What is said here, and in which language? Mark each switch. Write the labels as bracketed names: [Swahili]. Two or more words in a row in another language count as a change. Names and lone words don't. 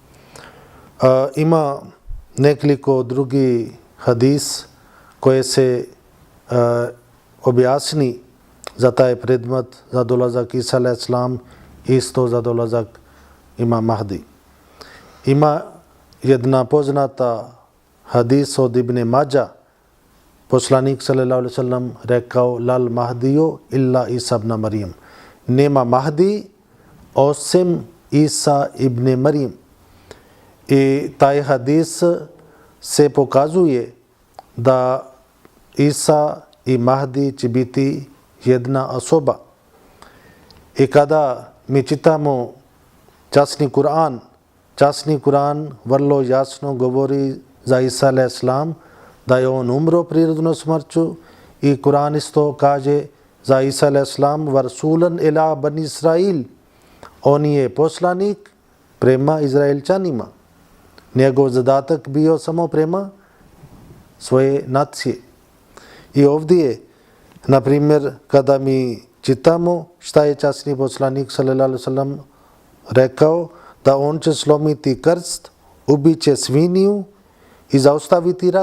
[Bosnian] Ima nekoliko drugi hadis koje se objasni za taj predmet, za dolazak Isa [Arabic] عليه السلام, [Bosnian] isto za dolazak Imam Mahdi. Ima jedna poznata hadis od Ibn Mađa, poslanik [Arabic] صلى الله عليه وسلم [Bosnian] rekao, [Arabic] لا المهدي إلا عيسى ابن مريم. [Bosnian] Nema Mahdi osim Isa ibn Maryam. I taj hadis se pokazuje da Isa i Mahdi će biti jedna osoba. I kada mi čitamo časni Kur'an vrlo jasno govori za Isa [Arabic] عليه السلام [Bosnian] da je on umro prirodnom smrću i Kur'an isto kaže za Isa [Arabic] عليه السلام ورسولا إلى بني إسرائيل. [Bosnian] On je poslanik prema Izraelčanima. Njegov zadatak bio samo prema svoje nacije. I ovdje, na primjer, kada mi čitamo šta je časni poslanik [Arabic] صلى الله عليه وسلم [Bosnian] rekao, da on će slomiti krst, ubit će sviniju i zaustaviti rat.